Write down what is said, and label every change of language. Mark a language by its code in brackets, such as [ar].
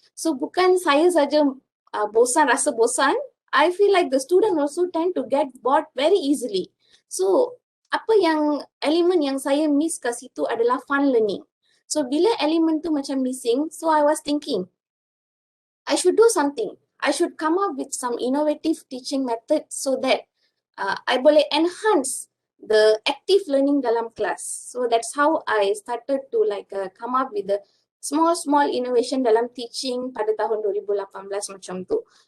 [en] So [ms] bukan saya saja rasa bosan, [en] I feel like the student also tend to get bored very easily. [ms] So elemen yang saya miss kat situ adalah fun learning. [en] So [ms] bila elemen tu macam [en] missing, so I was thinking I should do something. I should come up with some innovative teaching methods so that I [ms] boleh [en] enhance the active learning [ms] dalam kelas. [en] So that's how I started to come up with the small innovation [ms] dalam [en] teaching [ms] pada tahun 2018 macam tu.